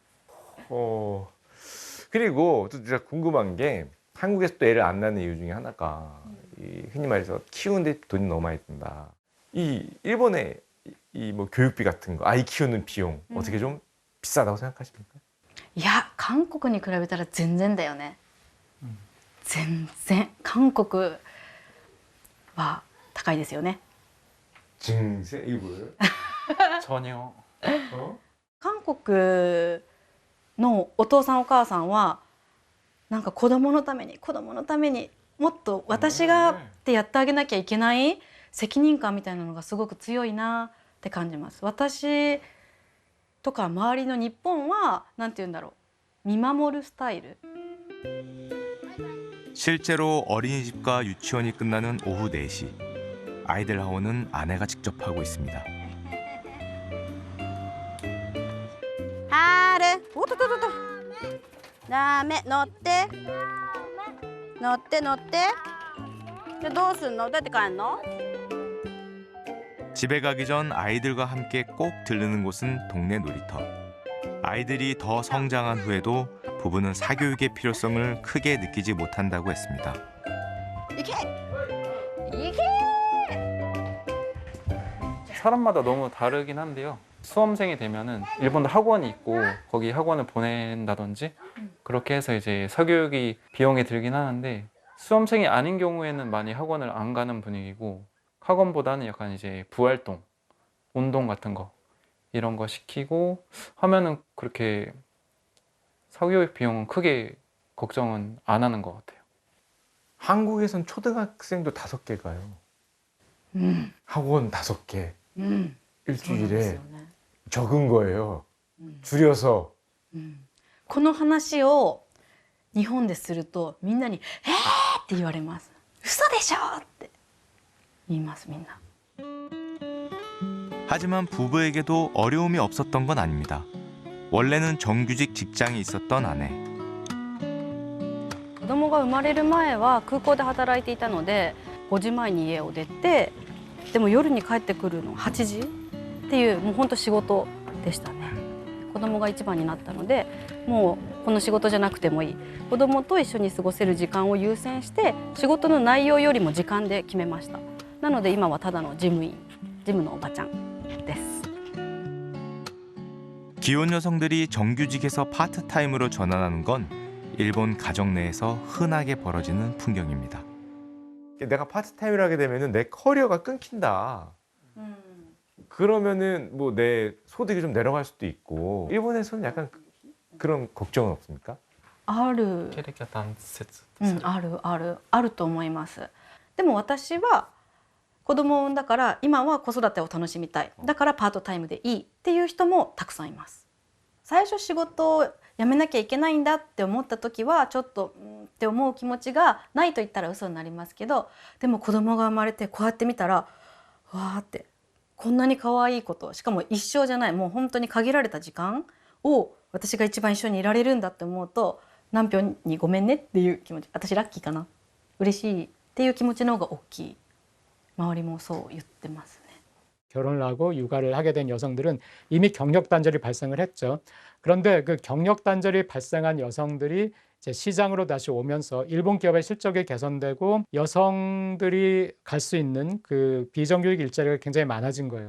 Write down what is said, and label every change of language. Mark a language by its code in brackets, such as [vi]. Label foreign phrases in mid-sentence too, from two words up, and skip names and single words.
[ko] 그리고 또 진짜 궁금한 게 한국에서 또 애를 안 낳는 이유 중에 하나가 이 흔히 말해서 키우는데 돈이 너무 많이 든다. 이 일본의 이 뭐 교육비 같은 거, 아이 키우는 비용 어떻게 좀 비싸다고 생각하십니까? [ja] いや韓国に比べたら全然だよね。全然韓国は高いですよね。 [ko] 증세 이게 뭐예요? 전혀. [ja] 韓国のお父さんお母さんはなんか子供のためにもっと私がってやってあげなきゃいけない責任感みたいなのがすごく強いなって感じます。私とか周りの日本はなんて言うんだろう、見守るスタイル。 [ko] 실제로 어린이집과 유치원이 끝나는 오후 4시. 아이들 하원은 아내가 직접 하고 있습니다. [ja] はーるおっとっとっとっとダメ乗って乗って乗ってじゃあどうすんのどうやって帰んの [ko] 집에 가기 전 아이들과 함께 꼭 들르는 곳은 동네 놀이터. 아이들이 더 성장한 후에도 부부는 사교육의 필요성을 크게 느끼지 못한다고 했습니다. [ja] 行け行け [ko] 사람마다 너무 다르긴 한데요. 수험생이 되면은 일본도 학원이 있고 거기 학원을 보낸다든지 그렇게 해서 이제 사교육이 비용이 들긴 하는데 수험생이 아닌 경우에는 많이 학원을 안 가는 분위기고 학원보다는 약간 이제 부활동, 운동 같은 거 이런 거 시키고 하면은 그렇게 사교육 비용은 크게 걱정은 안 하는 것 같아요. 한국에선 초등학생도 5개 가요. 학원 5개. 일주일에 적은 거예요. 줄여서. [ja] この話を日本でするとみんなに「って言われます。嘘でしょって言いますみんな。 [ko] 하지만 부부에게도 어려움이 없었던 건 아닙니다. 원래는 정규직 직장이 있었던 아내. [ja] 子供が生まれる前は空港で働いていたので5時前に家を出てでも夜に帰ってくるの8時っていうもう本当仕事でしたね。子供が一番になったのでもうこの仕事じゃなくてもいい子供と一緒に過ごせる時間を優先して仕事の内容よりも時間で決めました。なので今はただの事務員事務のおばちゃんです。 [ko] 기혼 여성들이 정규직에서 파트타임으로 전환하는 건 일본 가정 내에서 흔하게 벌어지는 풍경입니다. 내가 파트타임을 하게 되면은 내 커리어가 끊긴다. 그러면은 뭐 내 소득이 좀 내려갈 수도 있고 일본에서는 약간 그런 걱정은 없습니까? [ja] ある、経歴は断絶あると思います。でも私は子供を産んだから今は子育てを楽しみたいだからパートタイムでいいっていう人もたくさんいます。最初仕事を辞めなきゃいけないんだって思った時はちょっとって思う気持ちがないと言ったら嘘になりますけどでも子供が生まれてこうやって見たらわーってこんなに可愛いことしかも一生じゃないもう本当に限られた時間を私が一番一緒にいられるんだって思うと何票にごめんねっていう気持ち私ラッキーかな嬉しいっていう気持ちの方が大きい周りもそう言ってますね。 [ko] 결혼을 하고 육아를 하게 된 여성들은 이미 경력 단절이 발생을 했죠. 그런데 그 경력 단절이 발생한 여성들이 이제 시장으로 다시 오면서 일본 기업의 실적이 개선되고 여성들이 갈 수 있는 그 비정규직 일자리가 굉장히 많아진 거예요.